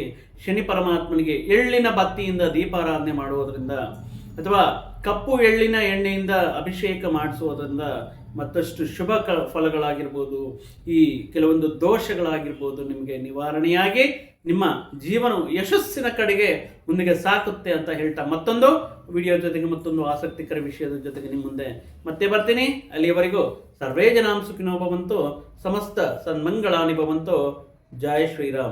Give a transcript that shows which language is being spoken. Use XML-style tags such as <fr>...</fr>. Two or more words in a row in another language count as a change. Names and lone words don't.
<kn>ಶನಿ ಪರಮಾತ್ಮನಿಗೆ ಎಳ್ಳಿನ ಬತ್ತಿಯಿಂದ ದೀಪಾರಾಧನೆ ಮಾಡುವುದರಿಂದ ಅಥವಾ ಕಪ್ಪು ಎಳ್ಳಿನ ಎಣ್ಣೆಯಿಂದ ಅಭಿಷೇಕ ಮಾಡಿಸುವುದರಿಂದ ಮತ್ತಷ್ಟು ಶುಭ ಫಲಗಳಾಗಿರ್ಬೋದು, ಈ ಕೆಲವೊಂದು ದೋಷಗಳಾಗಿರ್ಬೋದು ನಿಮಗೆ ನಿವಾರಣೆಯಾಗಿ ನಿಮ್ಮ ಜೀವನವು ಯಶಸ್ಸಿನ ಕಡೆಗೆ ಮುಂದೆ ಸಾಕುತ್ತೆ ಅಂತ ಹೇಳ್ತಾ ಮತ್ತೊಂದು ವಿಡಿಯೋ ಜೊತೆಗೆ ಮತ್ತೊಂದು ಆಸಕ್ತಿಕರ ವಿಷಯದ ಜೊತೆಗೆ ನಿಮ್ಮ ಮುಂದೆ ಮತ್ತೆ ಬರ್ತೀನಿ.</kn> <sa>ಅಲ್ಲಿಯವರೆಗೂ ಸರ್ವೇ ಜನಾಂ ಸುಖಿನೋ ಭವಂತು, ಸಮಸ್ತ ಸನ್ಮಂಗಳಾನಿ ಭವಂತು.</sa> <kn>ಜೈ ಶ್ರೀರಾಮ್.</kn>